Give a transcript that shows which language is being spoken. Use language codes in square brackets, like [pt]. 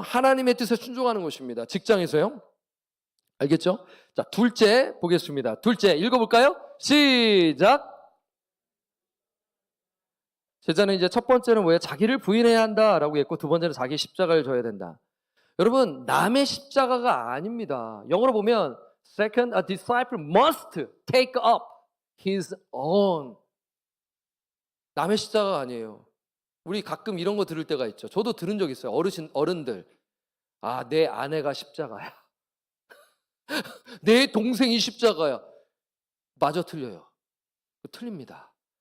[ko] 하나님의 뜻에 순종하는 것입니다. 직장에서요. 알겠죠? 자, 둘째 보겠습니다. 둘째 읽어볼까요? 시작. 제자는 이제 첫 번째는 뭐예요? 자기를 부인해야 한다라고 했고 두 번째는 자기 십자가를 져야 된다. 여러분, 남의 십자가가 아닙니다. 영어로 보면 [en] second, a disciple must take up his own. [ko] 남의 십자가가 아니에요. 우리 가끔 이런 거 들을 때가 있죠. 저도 들은 적 있어요. 어른들. 아, 내 아내가 십자가야. 내 동생이 십자가야. 마저 틀려요. 틀립니다.